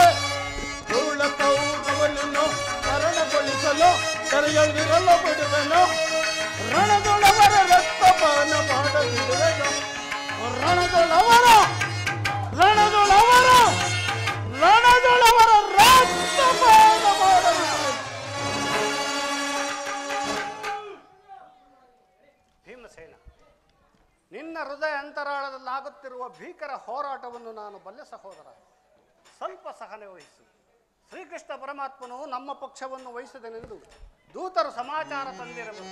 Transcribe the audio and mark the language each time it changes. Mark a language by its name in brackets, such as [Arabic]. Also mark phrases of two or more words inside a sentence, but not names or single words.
[Kannada] ಧೂಳ ಕೌರವನನ್ನು ಮರಣಗೊಳಿಸಲು ಕರೆಯೊಳಗಿರಲು ಬಿಡುವೆನು. ರಣದೊಳವರ ರಕ್ತಪಾನ ಮಾಡದಿರುವೆನು. ರಣದೊಳವರ ರಣದೊಳವರ ರಣದೊಳವರ ರಕ್ತಪಾನ ಮಾಡದಿರುವೆನು. ಭೀಮಸೇನ, ನಿನ್ನ ಹೃದಯ ಅಂತರಾಳದಲ್ಲಾಗುತ್ತಿರುವ ಭೀಕರ ಹೋರಾಟವನ್ನು ನಾನು ಬಲ್ಲೆ ಸಹೋದರ. ಸ್ವಲ್ಪ ಸಹನೆ ವಹಿಸು. ಶ್ರೀಕೃಷ್ಣ ಪರಮಾತ್ಮನು ನಮ್ಮ ಪಕ್ಷವನ್ನು ವಹಿಸಿದನೆಂದು ದೂತರು ಸಮಾಚಾರ ತಂದಿರಬಹುದು.